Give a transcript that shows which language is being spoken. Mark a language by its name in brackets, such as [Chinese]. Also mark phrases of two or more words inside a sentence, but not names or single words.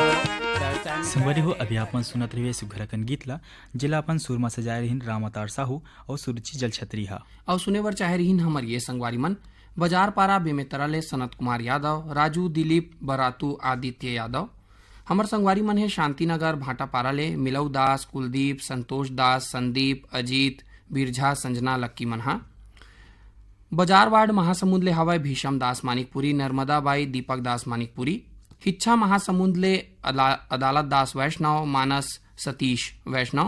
[Chhattisgarhi] संगवारी हो अभी अपन सुनत रहिए सुघरकन गीतला जिला अपन सुरमा सजाए रहीन रामतार साहू और सुरुचि जल छतरी हा। और सुनेवर चाहे रहीन हमर ये संगवारी मन बाजार पारा बेमेतराले सनत कुमार यादव, राजू, दिलीप, बरातू, आदित्य यादव। हमर संगवारी मन है शांतिनगर भाटापारा ले मिलऊ दास, कुलदीप, संतोष दास, संदीप, अजीत, बिरझा, संजना, लक्की मनहा। बाजार वार्ड महासमुंद ले हवाए भीषम दास मानिकपुरी, नर्मदा बाई, दीपक दास मानिकपुरी। हिच्छा महासमुंद ले अदालत दास वैष्णव, मानस सतीश वैष्णव।